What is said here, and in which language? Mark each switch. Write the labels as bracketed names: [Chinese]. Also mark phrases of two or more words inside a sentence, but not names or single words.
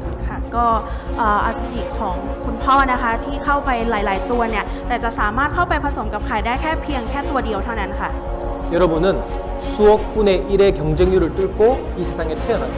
[Thai] ค่ะก็อสุจิของคุณพ่อนะคะที่เข้าไปหลาย ๆ ตัวเนี่ยแต่จะสามารถเข้าไปผสมกับไข่ได้แค่เพียงแค่ตัวเดียวเท่านั้นค่ะ [Korean] 여러분은 수억 분의 1의 경쟁률을 뚫고 이 세상에 태어났죠.